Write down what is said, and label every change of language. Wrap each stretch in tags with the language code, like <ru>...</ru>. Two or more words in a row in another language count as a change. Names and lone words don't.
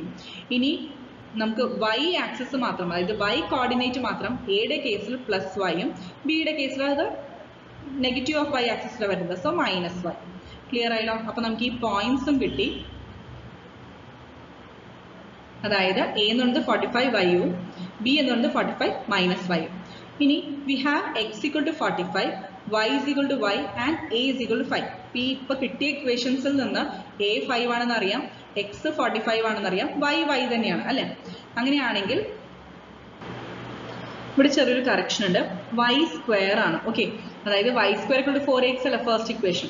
<ml>ഇനി നമുക്ക്</ml> <en>y axis</en> <ml>മാത്രം, അതായത്</ml> <en>y coordinate</en> <ml>മാത്രം എയുടെ കേസിൽ +y-ഉം ബിയുടെ കേസിൽ അത്</ml> <en>negative of y</en> <ml>ആക്സിസിലാണ് വരുന്നത്. സോ -y. ക്ലിയർ ആയല്ലോ? അപ്പൊ നമുക്ക് ഈ പോയിന്റ്സും കിട്ടി. അതായത് എ എന്ന് പറയുന്നത് 45 y-ഉം ബി എന്ന് പറയുന്നത് 45 -y-ഉം.</ml> <en>ഇനി we have x = 45, y = y and a = 5.</en> <ml>ഇപ്പൊ കിട്ടിയ ഇക്വേഷൻസിൽ നിന്ന് a 5 ആണെന്ന് അറിയാം, x 45 ആണെന്ന് അറിയാം, y തന്നെയാണ് അല്ലെ. അങ്ങനെയാണെങ്കിൽ ഇവിടെ ചെറിയൊരു കറക്ഷൻ ഉണ്ട്.</ml> <en>y square</en> <ml>ആണ്. ഓക്കെ, അതായത്</ml> <en>y square = 4ax</en> <ml>അല്ല</ml> <en>first equation.</en>